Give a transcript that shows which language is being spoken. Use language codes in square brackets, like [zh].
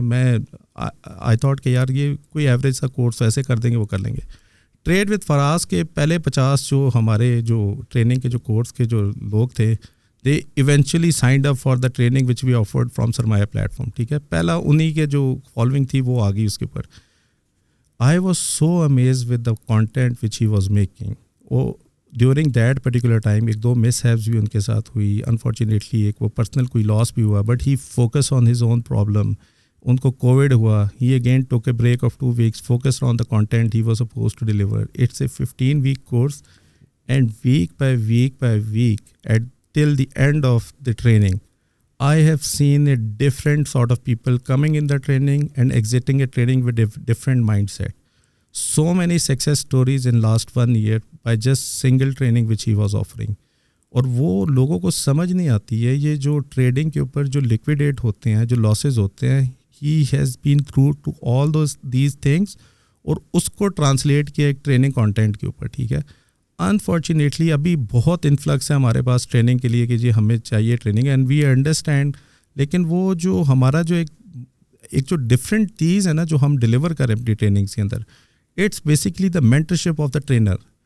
[ur] میں I thought کہ یار یہ کوئی ایوریج سا کورس ایسے کر دیں گے وہ کر لیں گے. ٹریڈ وتھ فراز کے پہلے 50 جو ہمارے جو ٹریننگ کے جو کورس کے جو لوگ تھے, [en] they eventually signed up for the training which we offered from Sarmaya platform. [ur] ٹھیک ہے, پہلا انہی کے جو فالوئنگ تھی وہ آ گئی اس کے اوپر. [en] I was so amazed with the content which he was making. [ur] وہ during that particular time 1-2 miss heaps بھی ان کے ساتھ ہوئی, انفارچونیٹلی ایک وہ پرسنل کوئی لاس بھی ہوا, [en] But he focus on his own problem. [ur] ان کو کووڈ ہوا, [en] He again took a break of 2 weeks, focused on the content he was suppose to deliver. It's a 15-week course, and week by week at till the end of the training, I have seen a different sort of people coming in the training and exiting a training with different mindset. So many success stories in last 1 year by just single training which he was offering. [ur] اور وہ لوگوں کو سمجھ نہیں آتی ہے یہ جو ٹریڈنگ کے اوپر جو لیکویڈیٹ ہوتے ہیں, جو لاسز ہوتے ہیں, [en] he has been through to all these things, [ur] اور اس کو ٹرانسلیٹ کیا ایک ٹریننگ کانٹینٹ کے اوپر. ٹھیک ہے, انفارچونیٹلی ابھی بہت انفلکس ہے ہمارے پاس ٹریننگ کے لیے کہ جی ہمیں چاہیے ٹریننگ, [en] and we understand, [ur] لیکن وہ جو ہمارا جو ایک جو ڈفرینٹ چیز ہے نا جو ہم ڈلیور کریں اپنی ٹریننگس کے اندر, [en] It's basically the mentorship of the trainer.